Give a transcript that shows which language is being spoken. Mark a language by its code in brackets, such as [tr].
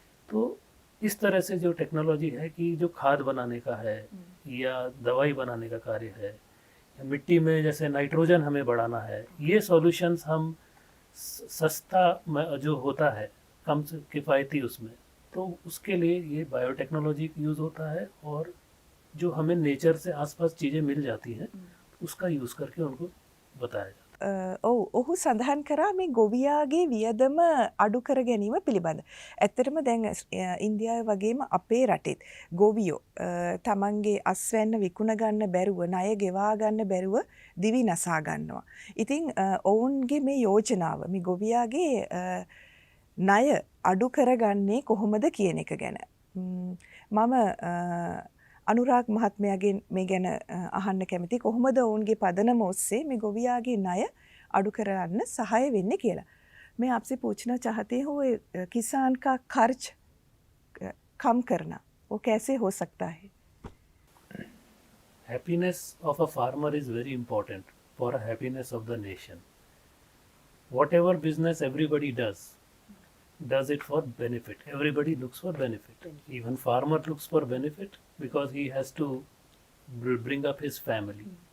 [hi] तो इस तरह से जो टेक्नोलॉजी है कि जो खाद बनाने का है या दवाई बनाने का कार्य है, या मिट्टी में जैसे नाइट्रोजन हमें बढ़ाना है, ये सॉल्यूशंस हम सस्ता जो होता है, कम से किफ़ायती उसमें, तो उसके लिए ये बायोटेक्नोलॉजी यूज़ होता है और जो हमें नेचर से आसपास चीज़ें मिल जाती हैं उसका यूज़ करके उनको बताया जाता है। [si] ඔහු සඳහන් කරා මේ ගොවියාගේ වියදම අඩු කර ගැනීම පිළිබඳ. ඇත්තටම දැන් ඉන්දියාවේ වගේම අපේ රටෙත් ගොවියෝ තමන්ගේ අස්වැන්න විකුණ ගන්න බැරුව, ණය ගෙවා ගන්න බැරුව දිවි නසා ගන්නවා. ඉතින් ඔවුන්ගේ මේ යෝජනාව මේ ගොවියාගේ ණය අඩු කරගන්නේ කොහොමද කියන එක ගැන. මම අනුරාග් මහත්මයාගෙන් මේ ගැන අහන්න කැමති කොහොමද ඔවුන්ගේ පදනම ඔස්සේ මේ ගොවියාගේ ණය අඩු කරන්න සහාය වෙන්නේ කියලා. [hi] मैं आपसे पूछना चाहती हूँ किसान का खर्च कम करना वो कैसे हो सकता है? [en] Happiness of a farmer is very important for a happiness of the nation. Whatever business everybody does it for benefit. Everybody looks for benefit. Even farmer looks for benefit because he has to bring up his family.